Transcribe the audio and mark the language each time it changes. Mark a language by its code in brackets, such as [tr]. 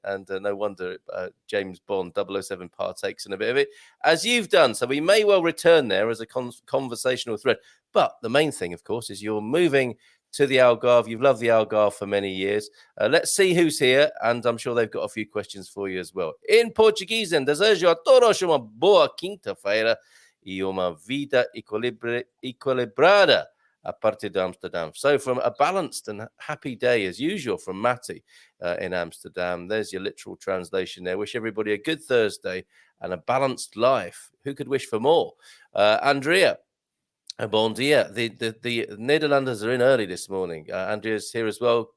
[en] And no wonder James Bond 007 partakes in a bit of it, as you've done. So we may well return there as a conversational thread. But the main thing, of course, is you're moving to the Algarve. You've loved the Algarve for many years. Let's see who's here, and I'm sure they've got a few questions for you as well. In Portuguese, and [pt] desejo a todos uma boa quinta-feira e uma vida equilibrada a partir de Amsterdam. [en] So from a balanced and happy day, as usual, from Matty in Amsterdam. There's your literal translation there. Wish everybody a good Thursday and a balanced life. Who could wish for more? Andrea. Bon dia. The Netherlanders are in early this morning. Andrea's here as well.